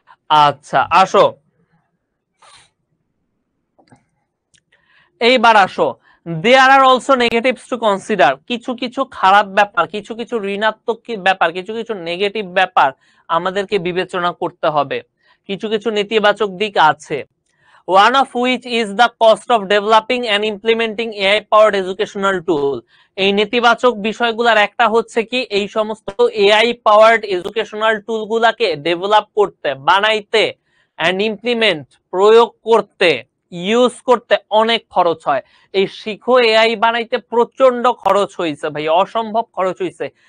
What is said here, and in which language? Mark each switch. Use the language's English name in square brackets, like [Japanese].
[Bangla] আচ্ছা আসো, এইবার আসো। [English] There are also negatives to consider. [Bangla] কিছু কিছু খারাপ ব্যাপার, কিছু কিছু ঋণাত্মক ব্যাপার, কিছু কিছু নেগেটিভ ব্যাপার আমাদেরকে বিবেচনা করতে হবে। কিছু কিছু নেতিবাচক দিক আছে। [English] One of which is the cost of developing and implementing AI powered educational tool. [Bangla] এই নেতিবাচক বিষয়গুলোর একটা হচ্ছে কি, এই সমস্ত AI powered educational tool গুলাকে ডেভেলপ করতে, বানাইতে, [English] and implement, [Bangla] প্রয়োগ করতে, ইউজ করতে অনেক খরচ হয়। এই শিখো এআই বানাইতে প্রচন্ড খরচ হয়েছে ভাই, অসম্ভব খরচ হয়েছে।